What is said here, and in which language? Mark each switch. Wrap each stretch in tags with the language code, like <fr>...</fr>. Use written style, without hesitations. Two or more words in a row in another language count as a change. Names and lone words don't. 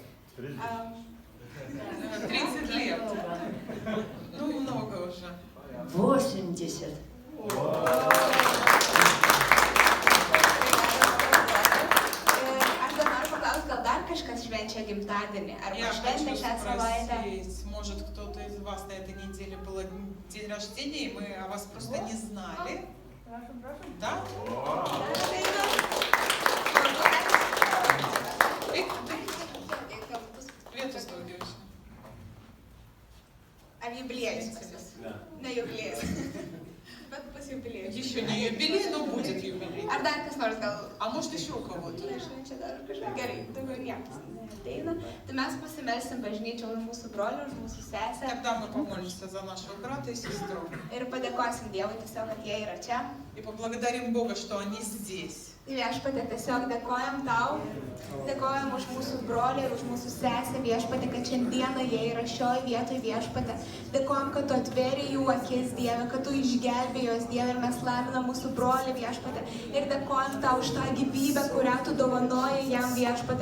<ru>30 лет. Ну, много уже. 80.</ru> <lt>Aš dar noriu paklausti, gal dar kažkas švenčia gimtadienį? Arba</lt> <ru>Я</ru> <lt>šventė</lt> <ru>хочу</ru> <lt>šią savaitę?</lt> <ru>спросить, может, кто-то из вас на этой неделе был день рождения, и мы о вас просто не знали. Да?</ru> <lt>Vietos daugiau čia. Ar jubiliejus pas jus? Ne jubiliejus. Bet pas jubiliejus.</lt> <ru>Еще не юбилей, но будет юбилей.</ru> <lt>Ar dar kas nors gal?</lt> <ru>А может еще у кого-то?</ru> <lt>Švenčia dar kažką. Gerai, daugiau niekas neateina. Tai mes pasimelsim bažnyčią už mūsų brolių, už mūsų sesę.</lt> <ru>Тогда мы помолимся за нашего брата и сестру.</ru> <lt>Ir padėkosim Dievui tiesiog, kad jie yra čia.</lt> <ru>И поблагодарим Бога, что они здесь.</ru> <lt>Viešpatie, tiesiog dėkojam tau, dėkojam už mūsų brolį ir už mūsų sesę, viešpatie, kad šiandieną jie yra šioje vietoje, viešpatie. Dėkojam, kad tu atvėrė jų akis, Dieve, kad tu išgelbėjai jos, Dieve, ir mes laiminam mūsų brolį, viešpatie. Ir dėkojam tau už tą gyvybę, kurią tu dovanojai jam, viešpatie.</lt>